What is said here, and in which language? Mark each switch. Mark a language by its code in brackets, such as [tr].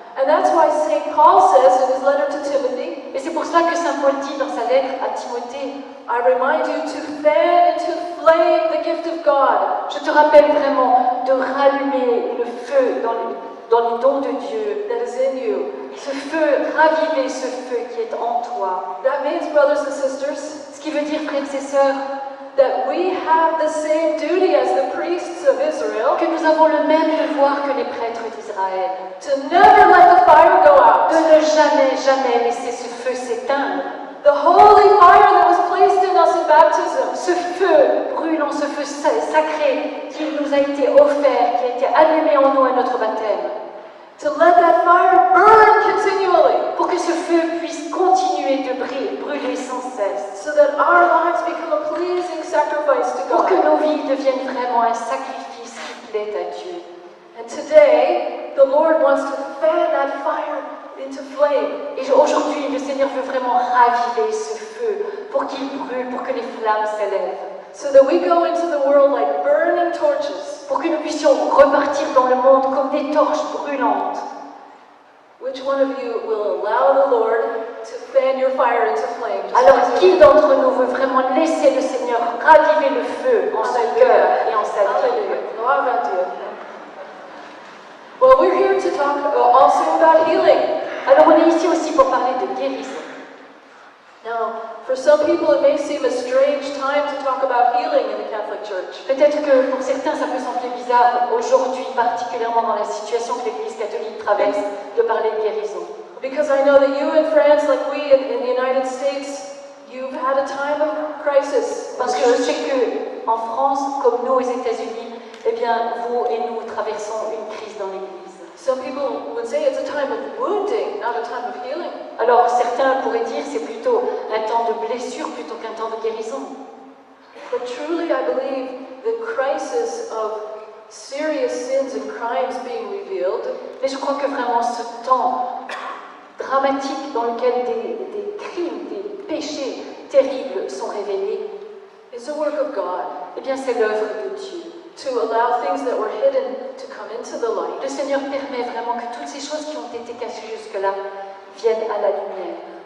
[en] And that's why St. Paul says in his letter to Timothy, [fr] Et c'est pour cela que Saint Paul dit dans sa lettre à Timothée, [en] I remind you to fan into flame the gift of God [fr] je te rappelle vraiment de rallumer le feu dans les dons de Dieu, [en] that is in you. [fr] ce feu, raviver ce feu qui est en toi. [en] That means, brothers and sisters, [fr] Ce qui veut dire, frères et sœurs, [en] that we have the same duty as the priests of Israel [fr] que nous avons le même devoir que les prêtres d'Israël, [en] to never let the fire go out. [fr] de ne jamais, jamais laisser ce feu s'éteindre. [en] The holy fire that was placed in us in baptism. [fr] Ce feu brûlant, ce feu sacré qui nous a été offert, qui a été allumé en nous à notre baptême, [en] To let that fire burn continually [fr] pour que ce feu puisse continuer de brûler sans cesse, [en] so that our lives become a pleasing sacrifice to [fr] pour que [en] God. [fr] nos vies deviennent vraiment un sacrifice qui plaît à Dieu. [en] And today, the Lord wants to fan that fire into flame. [fr] Et aujourd'hui, le Seigneur veut vraiment raviver ce feu pour qu'il brûle, pour que les flammes s'élèvent, [en] So that we go into the world like burning torches. [fr] pour que nous puissions repartir dans le monde comme des torches brûlantes. [en] Which one of you will allow the Lord to fan your fire into flame? Just [fr] Alors, [en] raise [fr] qui [en] your [fr] d'entre nous veut vraiment laisser le Seigneur raviver le feu en son cœur et en sa vie? Hallelujah. Gloire à Dieu. [en] Well, we're here to talk also about healing. [fr] Alors, on est ici aussi pour parler de guérison. [en] Now, for some people, it may seem a strange time to talk about healing in the Catholic Church. [fr] Peut-être que pour certains, ça peut sembler bizarre aujourd'hui, particulièrement dans la situation que l'Église catholique traverse, de parler de guérison. [en] Because I know that you in France, like we in the United States, you've had a time of crisis. [fr] Parce que je sais que en France, comme nous aux États-Unis, eh bien, vous et nous traversons une crise dans l'Église. [en] Some people would say it's a time of wounding, not a time of healing. [fr] Alors, certains pourraient dire c'est plutôt un temps de blessure plutôt qu'un temps de guérison. [en] But truly, I believe the crisis of serious sins and crimes being revealed [fr] Mais je crois que vraiment ce temps dramatique dans lequel des crimes, des péchés terribles sont révélés, [en] is a work of God [fr] eh bien, c'est l'œuvre de Dieu. [en] to allow things that were hidden to come into the light. [fr] Le Seigneur permet vraiment que toutes ces choses qui ont été cachées jusque-là viennent à la lumière.